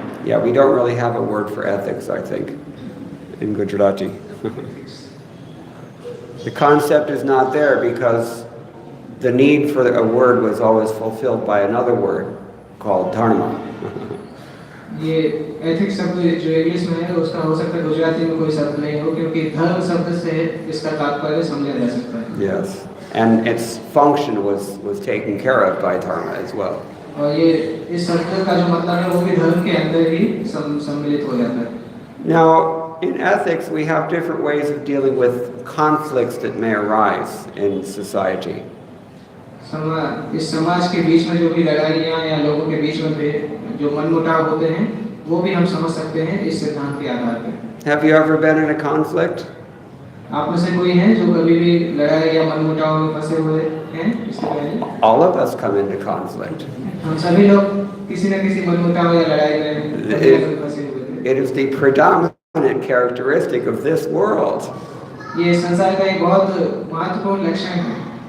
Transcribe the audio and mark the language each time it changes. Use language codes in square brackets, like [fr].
[en] Yeah, we don't really have a word for ethics, I think, in Gujarati. The concept is not there because the need for a word was always fulfilled by another word called dharma. [hi] ये ethics शब्द जो English में है उसका हो सकता है गुजराती में कोई शब्द नहीं हो क्योंकि धर्म शब्द से इसका तात्पर्य समझा जा सकता है. [en] Yes, and its function was taken care of by dharma as well. [hi] और ये इस शब्द का जो मतलब है वो भी धर्म के अंदर ही सम्मिलित हो जाता है. [en] Now, in ethics, we have different ways of dealing with conflicts that may arise in society. [hi] इस समाज के बीच में जो भी लड़ाइयाँ या लोगों के बीच में जो मनमुटाव होते हैं वो भी हम समझ सकते हैं इस सिद्धांत के आधार पर. [en] Have you ever been in a conflict? [hi] आप में से कोई है जो कभी भी लड़ाई या मनमुटाव में फंसे हुए हैं इससे पहले? [en] All of us come into conflict. [hi] हम सभी लोग किसी न किसी मनमुटाव या लड़ाई में फंसे हुए हैं. [en] It is the predominant characteristic of this world. [hi] ये संसार का एक बहुत महत्वपूर्ण लक्षण है.